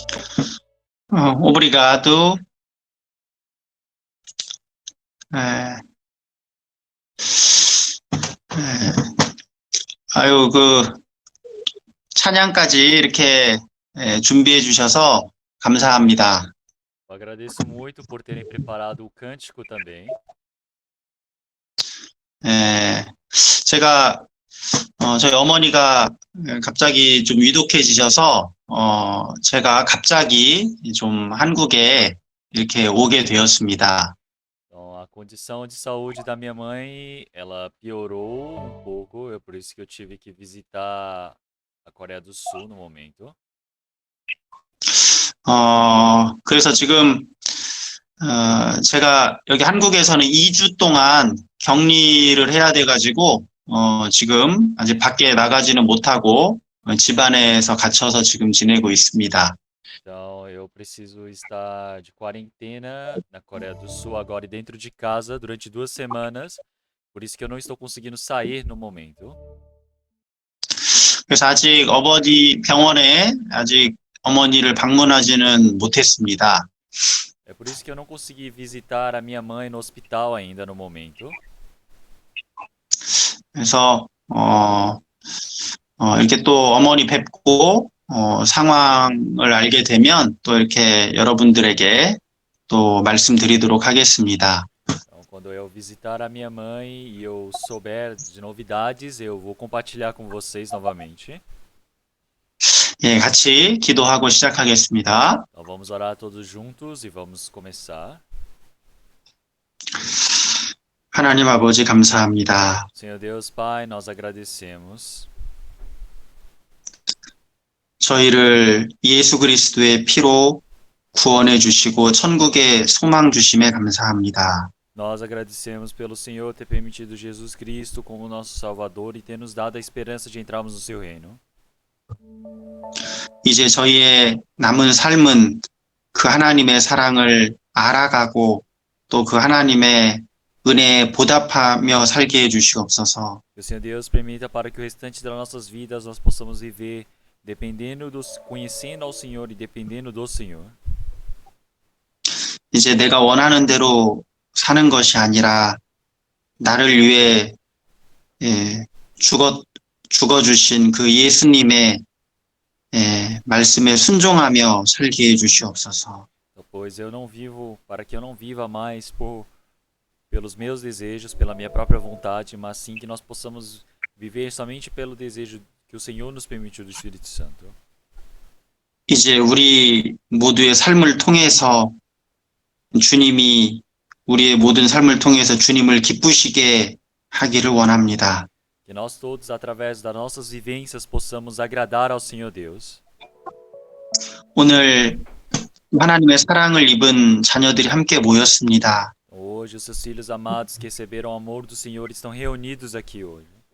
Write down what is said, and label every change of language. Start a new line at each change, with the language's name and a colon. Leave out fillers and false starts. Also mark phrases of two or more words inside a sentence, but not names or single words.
Portuguese: Obrigado.
Korean: 에, 아유, 찬양까지 이렇게 준비해 주셔서 감사합니다.
Portuguese: Eu agradeço muito por terem preparado o cântico também.
Korean: 에, 제가 저희 어머니가 갑자기 좀 위독해지셔서 제가 갑자기 좀 한국에 이렇게 오게 되었습니다.
Portuguese: Então, a condição de saúde da minha mãe, ela piorou um pouco, é por isso que eu tive que visitar a Coreia do Sul no momento.
Korean: 그래서 지금 제가 여기 한국에서는 2주 동안 격리를 해야 돼가지고 지금 아직 밖에 나가지는 못하고 집 안에서 갇혀서 지금 지내고 있습니다.
Portuguese: Então, eu preciso estar de quarentena na Coreia do Sul agora e dentro de casa durante 2 semanas. Por isso que eu não estou conseguindo sair no momento.
Korean: 그래서 아직 어머니 병원에 아직 어머니를 방문하지는 못했습니다.
Portuguese: É por isso que eu não consegui visitar a minha mãe no hospital ainda no momento.
Korean: 그래서 이렇게 또 어머니 뵙고 상황을 알게 되면 또 이렇게 여러분들에게 또 말씀드리도록 하겠습니다.
Portuguese: Então, quando eu visitar a minha mãe e eu souber de novidades, eu vou compartilhar com vocês novamente.
Korean: 예, 같이 기도하고 시작하겠습니다.
Portuguese: Então, vamos orar todos juntos e vamos começar.
Korean: 하나님 아버지 감사합니다.
Portuguese: Senhor Deus Pai, nós agradecemos.
Korean: 저희를 예수 그리스도의 피로 구원해 주시고 천국의 소망 주심에 감사합니다.
Portuguese: Nós agradecemos pelo Senhor ter permitido Jesus Cristo como nosso Salvador e ter nos dado a esperança de entrarmos no seu reino.
Korean: 이제 저희의 남은 삶은 그 하나님의 사랑을 알아가고 또 그 하나님의 은혜에 보답하며 살게 해 주시옵소서.
Portuguese: Que o Senhor Deus permita para que o restante das nossas vidas nós possamos viver conhecendo ao Senhor e dependendo do Senhor.
Korean: 이제 내가 원하는 대로 사는 것이 아니라 나를 위해 죽어주신 그 예수님의 말씀에 순종하며 살게 해 주시옵소서.
Portuguese: Pois eu não vivo, para que eu não viva mais pelos meus desejos, pela minha própria vontade, mas sim que nós possamos viver somente pelo desejo que o Senhor nos permitiu do Espírito Santo.
Korean: 이제 우리 모두의 삶을 통해서 주님이 우리의 모든 삶을 통해서 주님을 기쁘시게 하기를 원합니다.
Portuguese: Que nós todos, através das nossas vivências, possamos agradar ao Senhor Deus.
Korean: 오늘 하나님의 사랑을 입은 자녀들이 함께 모였습니다.
Portuguese: Hoje, os seus filhos amados que receberam o amor do Senhor estão reunidos aqui hoje.